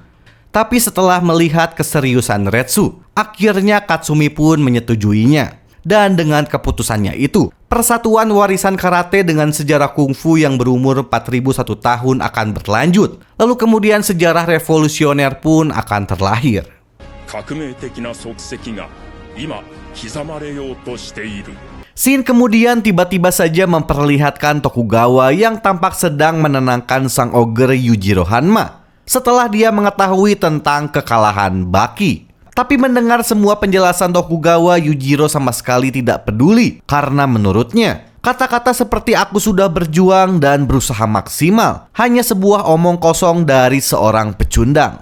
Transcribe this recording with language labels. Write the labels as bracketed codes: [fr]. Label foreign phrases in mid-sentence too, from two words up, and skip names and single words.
[id] Tapi setelah melihat keseriusan Retsu, akhirnya Katsumi pun menyetujuinya. Dan dengan keputusannya itu, persatuan warisan karate dengan sejarah kungfu yang berumur 4001 tahun akan berlanjut. Lalu kemudian sejarah revolusioner pun akan terlahir. [ja] 革命的な足跡が今刻まれようとしている. [id] Shin kemudian tiba-tiba saja memperlihatkan Tokugawa yang tampak sedang menenangkan sang ogre Yujiro Hanma setelah dia mengetahui tentang kekalahan Baki. Tapi mendengar semua penjelasan Tokugawa, Yujiro sama sekali tidak peduli karena menurutnya kata-kata seperti aku sudah berjuang dan berusaha maksimal hanya sebuah omong kosong dari seorang pecundang.